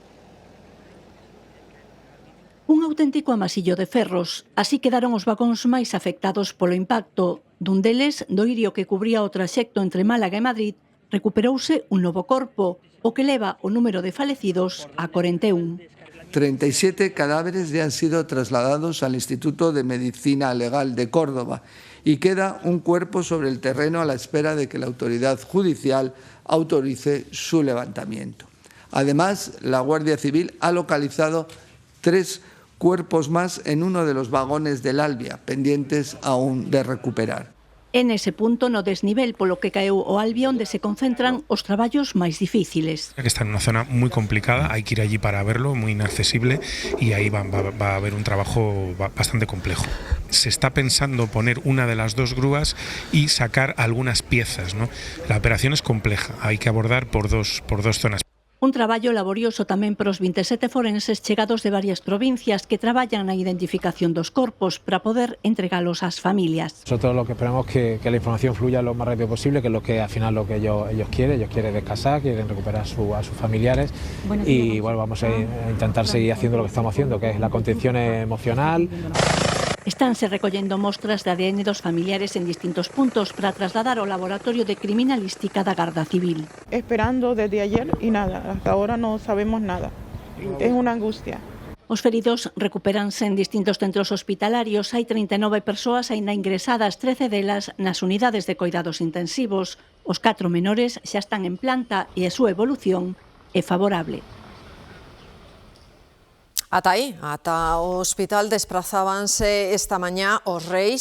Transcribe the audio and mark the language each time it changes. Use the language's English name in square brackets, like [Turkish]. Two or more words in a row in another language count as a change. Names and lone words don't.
[Galician] Un auténtico amasillo de ferros. Así quedaron os vagóns máis afectados polo impacto. Dun deles, do irio que cubría o traxecto entre Málaga e Madrid, recuperouse un novo corpo, o que leva o número de falecidos a 41. [Spanish] 37 cadáveres ya han sido trasladados al Instituto de Medicina Legal de Córdoba y queda un cuerpo sobre el terreno a la espera de que la autoridad judicial autorice su levantamiento. Además, la Guardia Civil ha localizado 3 cuerpos más en uno de los vagones del Albia, pendientes aún de recuperar. [Galician] É nese punto no desnivel polo que caeu o Albia onde se concentran os traballos máis difíciles. [Spanish] Que está en una zona muy complicada, hay que ir allí para verlo, muy inaccesible, y ahí va a haber un trabajo bastante complejo. Se está pensando poner una de las dos grúas y sacar algunas piezas, ¿no? La operación es compleja, hay que abordar por dos zonas. [Galician] Un traballo laborioso tamén para os 27 forenses chegados de varias provincias que traballan na identificación dos corpos para poder entregalos ás familias. [Spanish] Nosotros lo que esperamos es que la información fluya lo más rápido posible, que es lo que al final lo que ellos quieren descansar, quieren recuperar a sus familiares y bueno, vamos a intentar seguir haciendo lo que estamos haciendo, que es la contención emocional. [Galician] Estánse recollendo mostras de ADN dos familiares en distintos puntos para trasladar ao Laboratorio de Criminalística da Garda Civil. [Spanish] Esperando desde ayer y nada, hasta ahora no sabemos nada. Es una angustia. [Galician] Os feridos recupéranse en distintos centros hospitalarios. Hai 39 persoas aínda ingresadas, 13 delas nas unidades de cuidados intensivos. Os 4 menores xa están en planta e a súa evolución é favorable. Ata aí, ata o hospital desprazábanse esta mañá os reis.